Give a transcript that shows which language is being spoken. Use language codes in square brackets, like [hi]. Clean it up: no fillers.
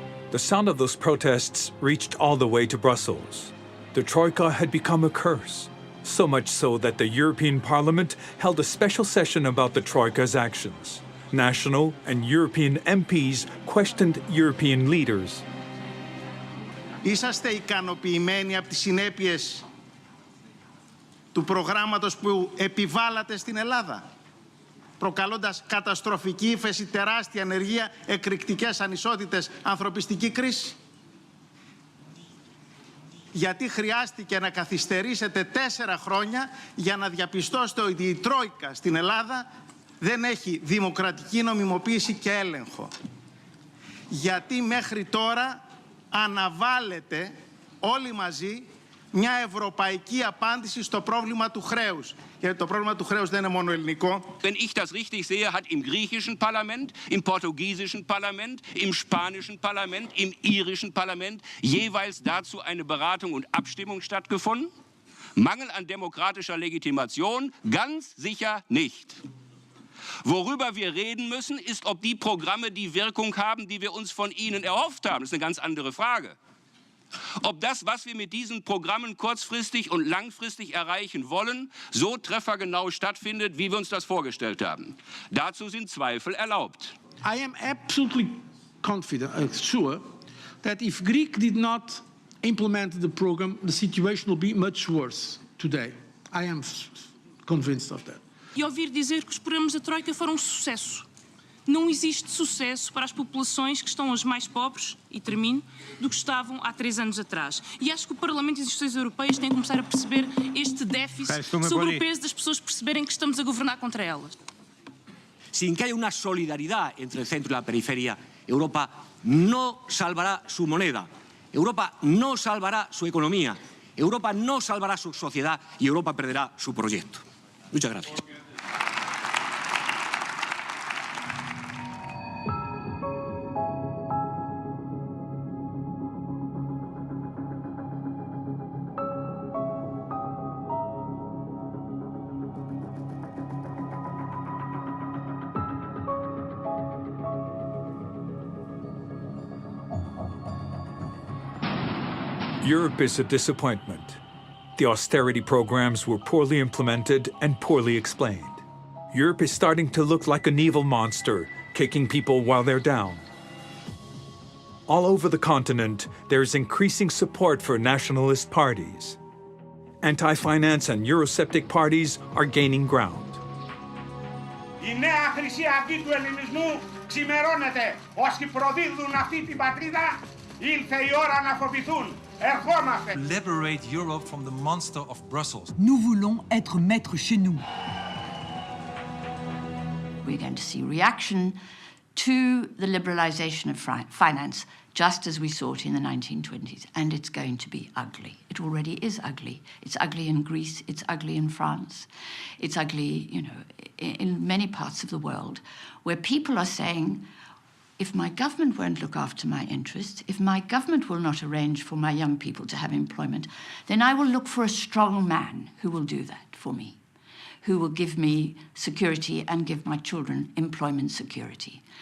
[en] The sound of those protests reached all the way to Brussels. The Troika had become a curse. So much so that the European Parliament held a special session about the Troika's actions. National and European MPs questioned European leaders. [el] Είσαστε ικανοποιημένοι από τις συνέπειες του προγράμματος που επιβάλλατε στην Ελλάδα, προκαλώντας καταστροφική ύφεση, τεράστια ανεργία, εκρηκτικές ανισότητες, ανθρωπιστική κρίση? Γιατί χρειάστηκε να καθυστερήσετε 4 χρόνια για να διαπιστώσετε ότι η Τρόικα στην Ελλάδα δεν έχει δημοκρατική νομιμοποίηση και έλεγχο? Γιατί μέχρι τώρα αναβάλλετε όλοι μαζί μια ευρωπαϊκή απάντηση στο πρόβλημα του χρέους. Γιατί το πρόβλημα του χρέους δεν είναι μόνο ελληνικό. [de] Wenn ich das richtig sehe, hat im griechischen Parlament, im portugiesischen Parlament, im spanischen Parlament, im irischen Parlament jeweils dazu eine Beratung und Abstimmung stattgefunden. Mangel an demokratischer Legitimation ganz sicher nicht. Worüber wir reden müssen, ist, ob die Programme die Wirkung haben, die wir uns von ihnen erhofft haben. Das ist eine ganz andere Frage. Ob das, was wir mit diesen Programmen kurzfristig und langfristig erreichen wollen, so treffergenau stattfindet, wie wir uns das vorgestellt haben. Dazu sind Zweifel erlaubt. [en] I am absolutely confident, sure, that if Greek did not implement the program, the situation will be much worse today. I am convinced of that. [pt] E ouvir dizer que os programas da Troika foram um sucesso. Não existe sucesso para as populações que estão as mais pobres, e termino, do que estavam há 3 anos atrás. E acho que o Parlamento e as instituições europeias têm que começar a perceber este déficit sobre o peso das pessoas perceberem que estamos a governar contra elas. [es] Sin que haya una solidaridad entre el centro y la periferia, Europa no salvará su moneda, Europa no salvará su economía, Europa no salvará su sociedad y Europa perderá su proyecto. Muchas gracias. [en] Europe is a disappointment. The austerity programs were poorly implemented and poorly explained. Europe is starting to look like an evil monster, kicking people while they're down. All over the continent, there is increasing support for nationalist parties. Anti-finance and Eurosceptic parties are gaining ground. [el] Η νέα χρυσή αυγή του ελληνισμού ξημερώνεται. Όσοι προδίδουν αυτή την πατρίδα, ήλθε η ώρα να φοβηθούν. Ερχόμαστε. [en] Liberate Europe from the monster of Brussels. [fr] Nous voulons être maîtres chez nous. [en] We're going to see reaction to the liberalisation of finance, just as we saw it in the 1920s, and it's going to be ugly. It already is ugly. It's ugly in Greece, it's ugly in France, it's ugly, you know, in many parts of the world, where people are saying, if my government won't look after my interests, if my government will not arrange for my young people to have employment, then I will look for a strong man who will do that for me, who will give me security and give my children employment security.